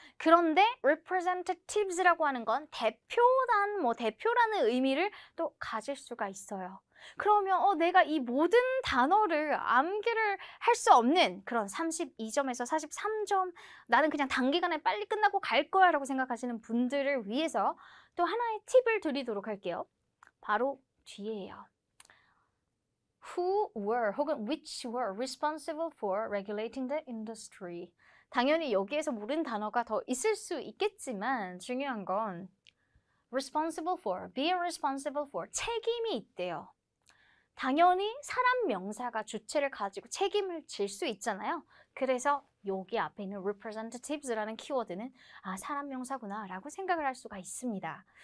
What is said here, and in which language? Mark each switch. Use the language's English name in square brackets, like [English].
[Korean] 그런데 representatives라고 하는 건 대표단, 대표라는 의미를 또 가질 수가 있어요. 그러면 내가 이 모든 단어를 암기를 할 수 없는 그런 32점에서 43점 나는 그냥 단기간에 빨리 끝나고 갈 거야 라고 생각하시는 분들을 위해서 또 하나의 팁을 드리도록 할게요. 바로 뒤에요. [English] Who were [Korean] 혹은 [English] which were responsible for regulating the industry. [Korean] 당연히 여기에서 모르는 단어가 더 있을 수 있겠지만 중요한 건 [English] responsible for, be responsible for, [Korean] 책임이 있대요. 당연히 사람 명사가 주체를 가지고 책임을 질 수 있잖아요. 그래서 여기 앞에 있는 representatives라는 키워드는 사람 명사구나 라고 생각을 할 수가 있습니다.